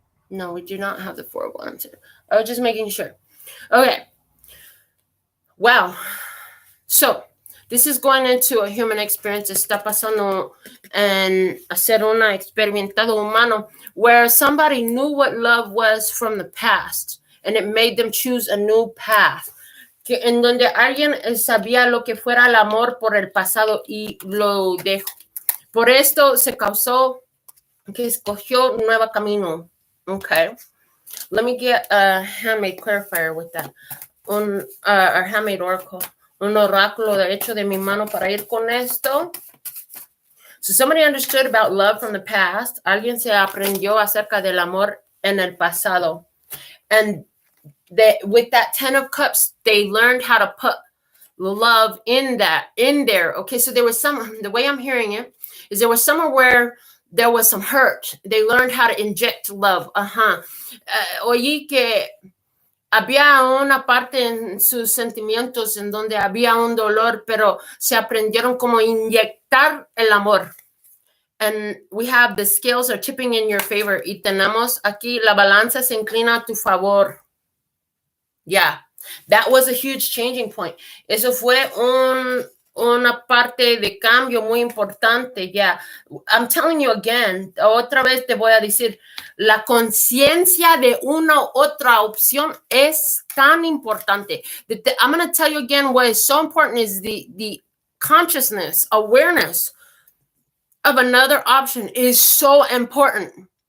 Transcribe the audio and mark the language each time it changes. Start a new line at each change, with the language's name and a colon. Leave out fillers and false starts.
English: No, we do not have the 4 of Wands here. I was just making sure. Okay. Wow. So, this is going into a human experience.
Spanish: Está pasando en hacer una experimentado humano
English: where somebody knew what love was from the past and it made them choose a new path.
Spanish: Que en donde alguien sabía lo que fuera el amor por el pasado y lo dejó. Por esto se causó que escogió un nuevo camino.
English: Okay. Let me get a handmade clarifier with that. Our handmade oracle.
Spanish: Un oráculo de hecho de mi mano para ir con esto.
English: So somebody understood about love from the past.
Spanish: Alguien se aprendió acerca del amor en el pasado.
English: And with that 10 of Cups, they learned how to put love in there. Okay, so there was the way I'm hearing it is there was somewhere where there was some hurt. They learned how to inject love.
Spanish: Oí que había una parte en sus sentimientos en donde había un dolor, pero se aprendieron cómo inyectar el amor.
English: And we have the scales are tipping in your favor.
Spanish: Y tenemos aquí la balanza se inclina a tu favor.
English: Yeah, that was a huge changing point.
Spanish: Eso fue una parte de cambio muy importante.
English: Yeah, I'm telling you again,
Spanish: otra vez te voy a decir, la conciencia de una u otra opción es tan importante.
English: I'm going to tell you again what is so important is the consciousness, awareness of another option is so important.